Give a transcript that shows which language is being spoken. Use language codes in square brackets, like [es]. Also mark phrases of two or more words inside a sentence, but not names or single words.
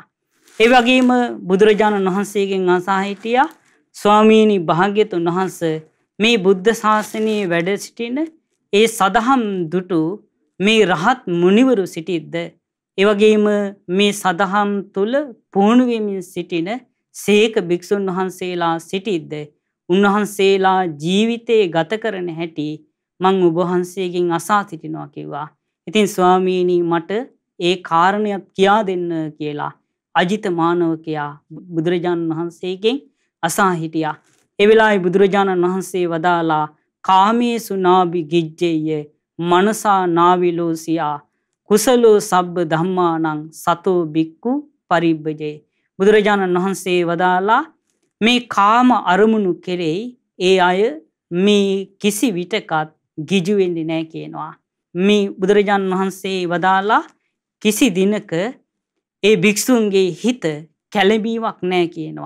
[si] ඒ වගේම බුදුරජාණන් වහන්සේගෙන් අසා හිටියා ස්වාමීනි භාග්‍යතුන් වහන්සේ මේ බුද්ධ ශාසනයේ වැඩ සිටින ඒ සදහම් දුටු මේ රහත් මුනිවරු සිටිද්ද ඒ වගේම මේ සදහම් තුල පුහුණු වෙමින් සිටින සීක භික්ෂුන් වහන්සේලා සිටිද්ද උන්වහන්සේලා ජීවිතේ ගත කරන හැටි මං ඔබ වහන්සේගෙන් අසා සිටිනවා කිව්වා. ඉතින් ස්වාමීනි මට ඒ කාරණයක් කියා දෙන්න කියලා අජිත මානවකයා බුදුරජාණන් වහන්සේගෙන් අසා හිටියා. ඒ වෙලාවේ බුදුරජාණන් වහන්සේ වදාලා [pi] කාමේසු නාබි ගිජ්ජෙය මනසා නාවිලෝසියා කුසලෝ සබ්බ ධම්මානං සතෝ බික්කු පරිබ්බජේ. [si] බුදුරජාණන් වහන්සේ වදාලා මේ කාම අරමුණු කෙරෙහි ඒ අය මේ කිසි විටකත් ගිජු වෙන්නේ නැහැ කියනවා. මේ බුදුරජාණන් වහන්සේ වදාලා කිසි දිනක ඒ භික්ෂුන්ගේ හිත කැළඹීමක් නැහැ කියනවා.